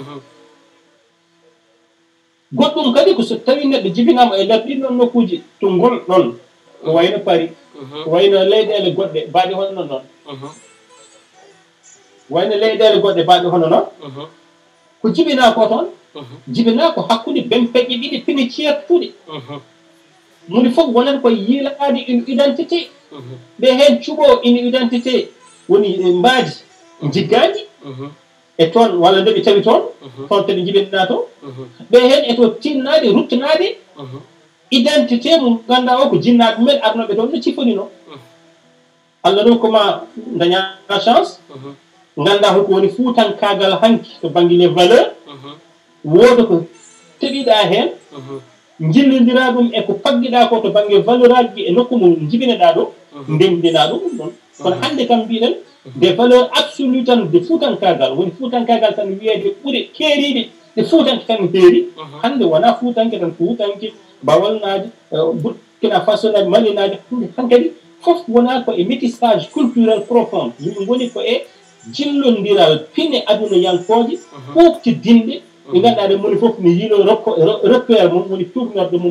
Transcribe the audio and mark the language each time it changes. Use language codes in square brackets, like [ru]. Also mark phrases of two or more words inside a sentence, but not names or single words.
[ff] goɗɗum kadi ko so tawi neɗɗo jibinama e nder ɗinɗon nokkuji to ngol ɗon ko wayno Paris ko wayno leyɗele goɗɗe mbaɗi hono noon wayno leyɗele goɗɗe mbaɗi hono noon ko jibina ko toon jibina ko hakkude bempeƴƴe ɗiɗi pini ceertuɗe moni fof wonan koye yiilade [fr] une identité [ff] ɓe hen cuɓo [fr] une identité [ff] woni mbaadi jiggaji e toon walla nde ɓe tawi toon toon kadi jibinɗa to ɓe hen eto tinnade ruttinade identité mo ganduɗa o ko jinnaɓe mumen arnoɓe toon no cifonino Allah ɗum koma daña chance ganduɗa holko woni fuutankagal hanki to banggue [fr] les valeurs [ff] wooda ko teɓiɗa hen jillodira ɗum e ko pagguiɗa ko to banggue valeur aji e nokku mo jibineɗa ɗo ndemdina ɗum ɗum ɗon kono hande kam mbiɗen [fr] des valeurs absolues [ff] tan de fuutankagal woni fuutankagal tan wiyede ɓuuri keeriɗe ɗe fuutanke tan heeri hande wona fuutanke tan ko fuutanke bawalnaji Burkina Faso naji malinaji han kadi fof wona ko e [fr] métissage culturel profond [ff] yimɓe goni ko e jillodiral pine aduna yankoje ɓuɓtidinɗe ɓe ganduɗa ɗe moni fof ne yiilo repère mum woni tournorde mum